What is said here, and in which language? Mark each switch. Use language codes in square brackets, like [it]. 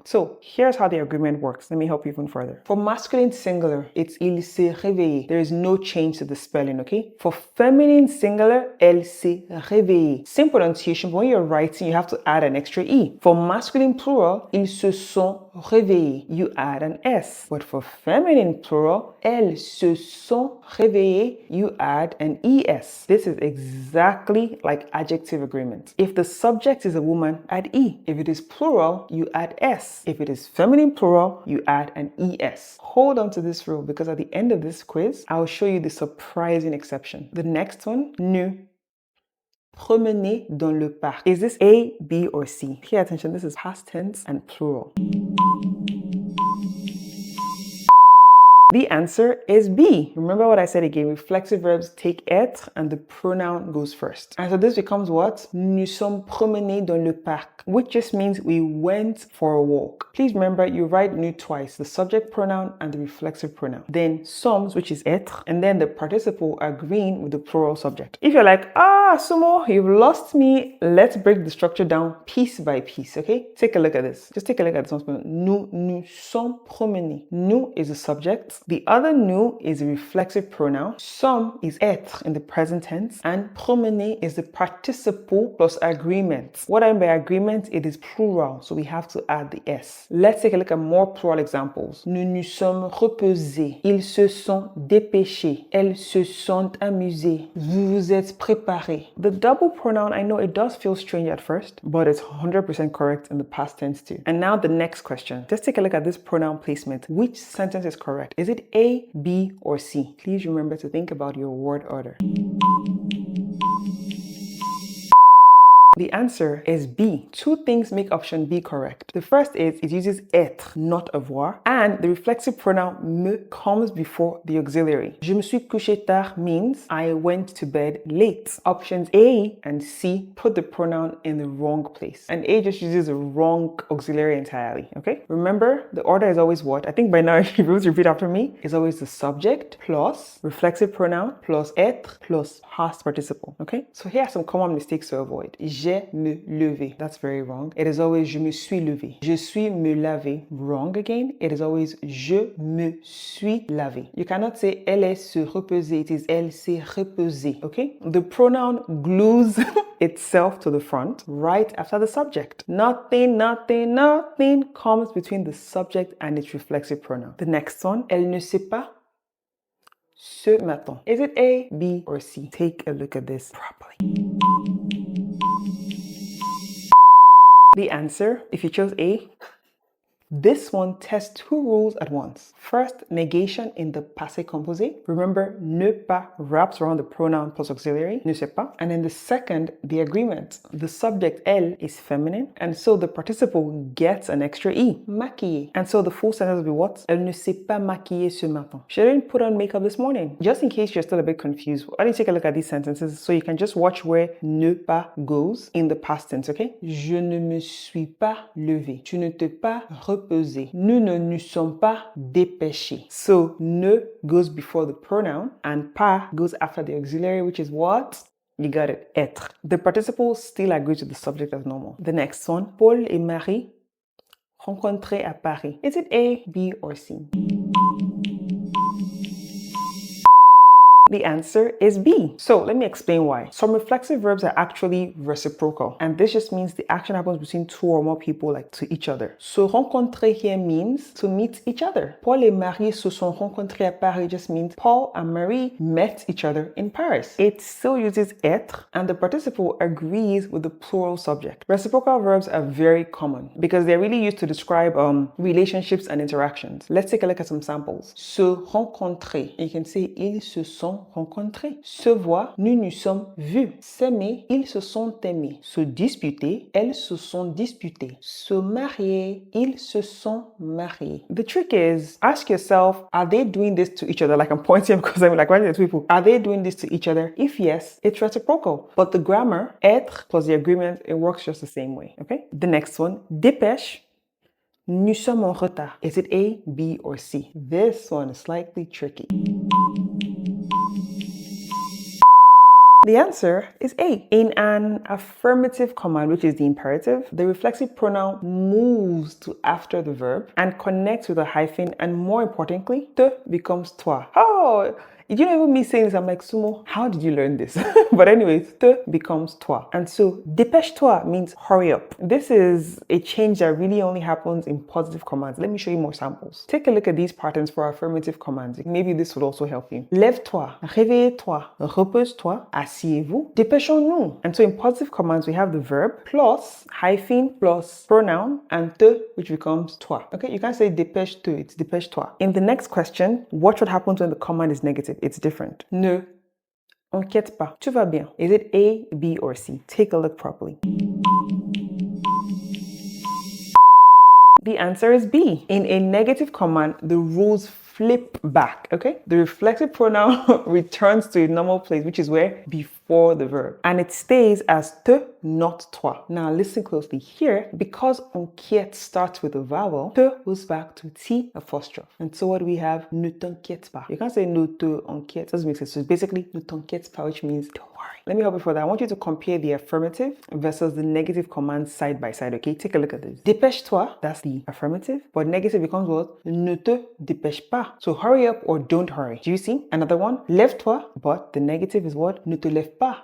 [en] So here's how the agreement works. Let me help you even further. For masculine singular, it's [fr] il s'est réveillé. [en] There is no change to the spelling, okay? For feminine singular, [fr] elle s'est réveillée. [en] Same pronunciation, but when you're writing, you have to add an extra E. For masculine plural, [fr] ils se sont réveillés. [en] You add an S. But for feminine plural, [fr] elles se sont réveillées. [en] You add an ES. This is exactly like adjective agreement. If the subject is a woman, add E. If it is plural, you add S. If it is feminine plural, you add an ES. Hold on to this rule because at the end of this quiz, I'll show you the surprising exception. The next one, [fr] nous promener dans le parc. [en] Is this A, B, or C? Pay attention, this is past tense and plural. The answer is B. Remember what I said again, reflexive verbs take être and the pronoun goes first. And so this becomes what? [fr] Nous sommes promenés dans le parc, [en] which just means we went for a walk. Please remember, you write nous twice, the subject pronoun and the reflexive pronoun. Then sommes, which is être, and then the participle agreeing with the plural subject. If you're like, Sumo, you've lost me, let's break the structure down piece by piece, okay? Take a look at this. Just take a look at this one. [fr] Nous sommes promenés. [en] Nous is the subject. The other nous is a reflexive pronoun. Sommes is être in the present tense. And promener is the participle plus agreement. What I mean by agreement, it is plural. So we have to add the S. Let's take a look at more plural examples. [fr] Nous nous sommes reposés. Ils se sont dépêchés. Elles se sont amusées. Vous vous êtes préparés. [en] The double pronoun, I know it does feel strange at first, but it's 100% correct in the past tense too. And now the next question. Just take a look at this pronoun placement. Which sentence is correct? Is it A, B, or C? Please remember to think about your word order. The answer is B. Two things make option B correct. The first is it uses être, not avoir, and the reflexive pronoun me comes before the auxiliary. [fr] Je me suis couché tard [en] means I went to bed late. Options A and C put the pronoun in the wrong place, and A just uses the wrong auxiliary entirely, okay? Remember, the order is always what? I think by now if you repeat after me, is always the subject plus reflexive pronoun plus être plus past participle, okay? So here are some common mistakes to avoid. [fr] J'ai me levé. [en] That's very wrong. It is always [fr] je me suis levé. Je suis me lavé. [en] Wrong again. It is always [fr] je me suis lavé. [en] You cannot say [fr] elle est se reposer. [en] It is [fr] elle s'est reposée, [en] okay? The pronoun glues itself to the front right after the subject. Nothing, nothing, nothing comes between the subject and its reflexive pronoun. The next one, [fr] elle ne sait pas ce matin. [en] Is it A, B, or C? Take a look at this properly. The answer, if you chose A, this one tests two rules at once. First, negation in the passé composé. Remember, ne pas wraps around the pronoun plus auxiliary, [fr] ne sais pas. [en] And then the second, the agreement. The subject, elle, is feminine, and so the participle gets an extra E, maquiller. And so the full sentence will be what? [fr] Elle ne s'est pas maquillée ce matin. [en] She didn't put on makeup this morning. Just in case you're still a bit confused, why don't you take a look at these sentences so you can just watch where ne pas goes in the past tense, okay? [fr] Je ne me suis pas levé. Tu ne t'es pas reposé. Nous ne nous sommes pas dépêchés. [en] So, ne goes before the pronoun and pas goes after the auxiliary, which is what? You got it, être. The participle still agrees with the subject as normal. The next one, [fr] Paul et Marie rencontrés à Paris. [en] Is it A, B, or C? The answer is B. So let me explain why. Some reflexive verbs are actually reciprocal, and this just means the action happens between two or more people, like to each other. So rencontrer here means to meet each other. [fr] Paul et Marie se sont rencontrés à Paris [en] just means Paul and Marie met each other in Paris. It still uses être, and the participle agrees with the plural subject. Reciprocal verbs are very common because they're really used to describe relationships and interactions. Let's take a look at some samples. [fr] Se rencontrer. [en] You can say [fr] ils se sont rencontrés. Se voir, nous nous sommes vus. S'aimer, ils se sont aimés. Se disputer, elles se sont disputées. Se marier, ils se sont mariés. [en] The trick is, ask yourself, are they doing this to each other? Like I'm pointing because I'm like writing to people. Are they doing this to each other? If yes, it's reciprocal. But the grammar, être plus the agreement, it works just the same way. Okay? The next one, [fr] dépêche. Nous sommes en retard. [en] Is it A, B, or C? This one is slightly tricky. The answer is A. In an affirmative command, which is the imperative, the reflexive pronoun moves to after the verb and connects with a hyphen, and more importantly, te becomes toi. Oh! You know, even me saying this, I'm like, Sumo, how did you learn this? But anyways, te becomes toi. And so, dépêche-toi means hurry up. This is a change that really only happens in positive commands. Let me show you more samples. Take a look at these patterns for affirmative commands. Maybe this would also help you. [fr] Lève-toi, réveille-toi, repose-toi, asseyez-vous, dépêchons-nous. [en] And so in positive commands, we have the verb plus hyphen plus pronoun and te, which becomes toi. Okay, you can't say dépêche-te, it's dépêche-toi. In the next question, watch what happens when the command is negative. It's different. [fr] Ne inquiète pas. Tout va bien. [en] Is it A, B, or C? Take a look properly. The answer is B. In a negative command, the rules flip back, okay? The reflexive pronoun returns to its normal place, which is where? Before the verb. And it stays as te, not toi. Now listen closely here. Because inquiète starts with a vowel, te goes back to T apostrophe. And so what do we have? [fr] Ne t'inquiète pas. [en] You can't say [fr] ne te inquiète. [en] Doesn't make sense. So it's basically [fr] ne t'inquiète pas, [en] which means don't worry. Let me help you for that. I want you to compare the affirmative versus the negative commands side by side, okay? Take a look at this. Dépêche-toi, that's the affirmative, but negative becomes what? [fr] Ne te dépêche pas. [en] So hurry up or don't hurry. Do you see? Another one, lève-toi, but the negative is what? [fr] Ne te lève pas.